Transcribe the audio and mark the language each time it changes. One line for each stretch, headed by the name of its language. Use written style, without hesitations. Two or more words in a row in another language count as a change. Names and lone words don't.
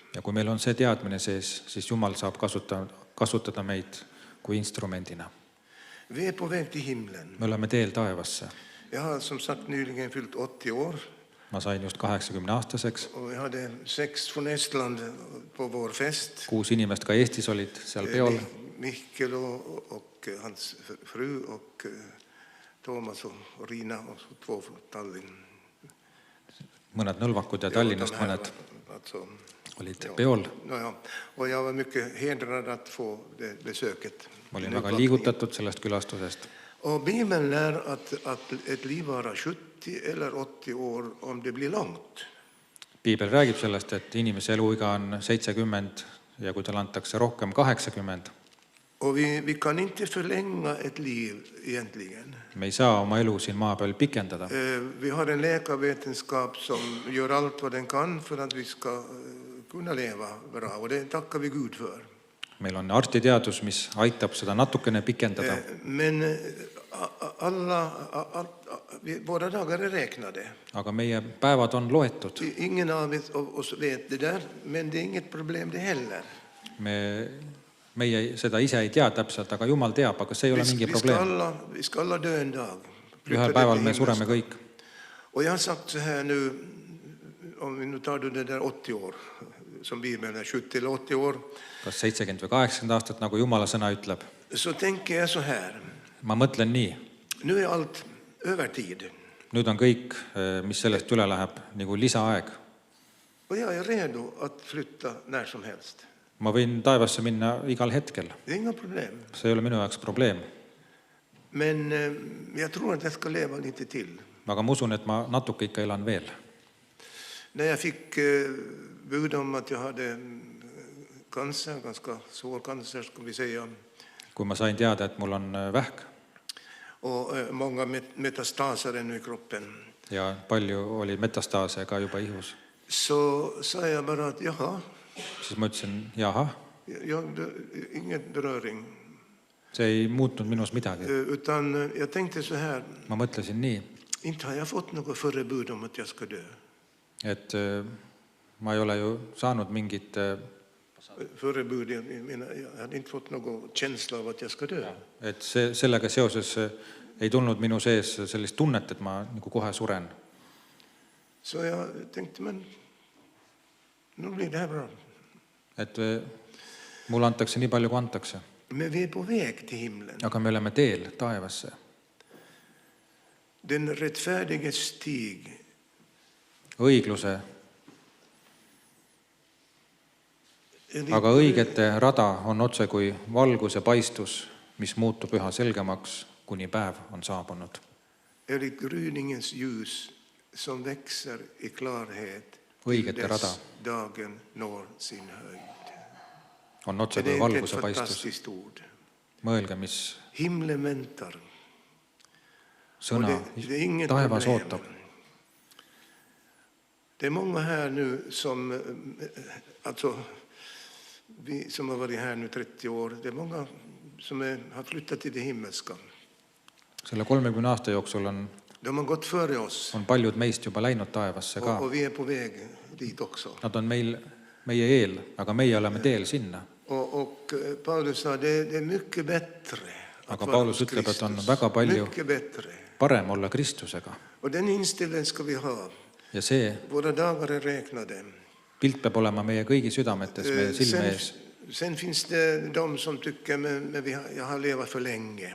Estonian: Ja kui meil on see teadmine sees, siis Jumal saab kasutada meid kui instrumendina.
Swedish: Vi är på väg till himlen.
Estonian: Me oleme teel taevasse.
Swedish: Jag har som sagt nyligen fyllt 80 år.
Estonian: Ma sain just 80-aastaseks.
Swedish: Och vi hade 6 från Estland på vår fest.
Estonian: 6 inimest ka Eestis olid seal peol.
Swedish: Mikkel och hans fru och Toomas och Riina och 2 från Tallinn.
Estonian: Mõned Nõlvakud ja Tallinnast mõned olid peol. Ja.
Swedish: Och jag var mycket hedrad att få det besöket.
Estonian: Ma olin väga liigutatud sellest külastusest.
Swedish: Och Bibeln lär att ett liv vara 70 eller 80 år om det blir långt.
Estonian: Piibel räägib sellest, et inimese eluiga on 70 ja kui tal antakse rohkem 80.
Swedish: Och vi kan inte förlänga ett liv egentligen.
Estonian: Me ei saa oma elu siin maa peal pikendada.
Swedish: Vi har en läkarvetenskap som gör allt vad den kan för att vi ska kunna leva bra. Och det tackar vi Gud för.
Estonian: Meil on arstiteadus, mis aitab seda natukene pikendada.
Swedish: Men våra dagar är räknade.
Estonian: Aga meie päevad on loetud.
Swedish: Ingen av oss vet det där, men det är inget problem det heller.
Estonian: Meie seda ise ei tea täpselt, aga Jumal teab, aga see ei ole mingi probleem.
Swedish: Vi ska alla dö en dag.
Estonian: Ühel päeval me sureme kõik.
Swedish: Och jag har sagt så här nu, om vi nu tar det där 80 år, som Bibeln är 70 eller 80 år.
Estonian: Kas 70 või 80 aastat, nagu Jumala sõna ütleb.
Swedish: Så tänker jag så här.
Estonian: Ma mõtlen nii.
Swedish: Nu är allt övertid.
Estonian: Nüüd on kõik, mis sellest üle läheb, nagu lisaaeg.
Swedish: Och jag är redo att flytta när som helst.
Estonian: Ma võin taevasse minna igal hetkel.
Swedish: Det är inga problem.
Estonian: See ei ole minu jaoks probleem.
Swedish: Men jag tror att jag ska leva lite till.
Estonian: Aga ma usun, et ma natuke ikka elan veel.
Swedish: När jag fick bud om att jag hade cancer, ganska svår cancer ska vi säga.
Estonian: Kui ma sain teada, et mul on vähk.
Swedish: Och många metastaser ännu i kroppen.
Estonian: Ja palju oli metastaase ka juba ihus.
Swedish: Så sa jag bara att jaha.
Estonian: Siis ma ütlesin, jaha.
Swedish: Ingen beröring.
Estonian: See ei muutnud minus midagi.
Swedish: Utan jag tänkte så här.
Estonian: Ma mõtlesin nii.
Swedish: Inte har jag fått något förebud om att jag ska dö.
Estonian: Et ma ei ole ju saanud mingit förebud.
Swedish: Jag hade inte fått någon känsla av att jag ska dö.
Estonian: Et sellega seoses ei tulnud minu sees sellist tunnet, et ma nagu kohe suren.
Swedish: Så jag tänkte, men nu blir det här bra.
Estonian: Et mulle antakse nii palju, kui antakse.
Swedish: Men vi är på väg till himlen.
Estonian: Aga me oleme teel taevasse.
Swedish: Den rättfärdige stig.
Estonian: Õigluse. Aga õigete rada on otse kui valguse paistus, mis muutub üha selgemaks, kuni päev on saabunud.
Swedish: Eller gryningens ljus som växer i klarhet
Estonian: õigete rada
Swedish: dagen når sin höjd.
Estonian: On otse kui valguse paistus. Mõelge, mis
Swedish: himlen väntar.
Estonian: Sõna taevas ootab.
Swedish: Det är många här nu som alltså vi som har varit här nu 30 år, det är många som har flyttat till det himmelska.
Estonian: Selle 30 aasta jooksul
Swedish: De har gått före oss
Estonian: on paljud meist juba läinud taevasse ka.
Swedish: och vi är på väg dit också.
Estonian: Nad on meie eel, aga meie oleme teel sinna.
Swedish: Och Paulus sa det är mycket bättre att
Estonian: Aga
Swedish: vara
Estonian: Paulus
Swedish: hos
Estonian: ütleb, et on
Swedish: Kristus.
Estonian: väga palju
Swedish: Mycket bättre.
Estonian: parem olla Kristusega.
Swedish: Och den inställningen ska vi ha.
Estonian: Ja see
Swedish: Våra dagar är räknade.
Estonian: pilt peab olema meie kõigi südametes, meie silme ees.
Swedish: Sen finns det de som tycker men jag har levat för länge.